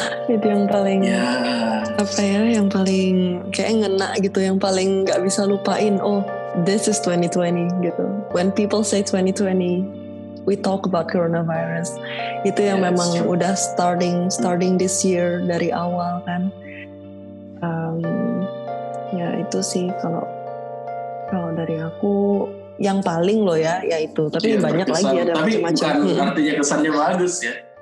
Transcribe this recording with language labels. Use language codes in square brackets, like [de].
[id] Itu yang paling yang paling kayak ngena gitu, yang paling nggak bisa lupain. [en] Oh, this is 2020 gitu. When people say 2020, we talk about coronavirus. [id] Itu yang memang udah [en] starting this year [id] dari awal kan. Ya itu sih kalau dari aku yang paling loh ya itu. Tapi banyak berkesan, lagi ada macam-macam. Tapi bukan artinya kesannya bagus ya.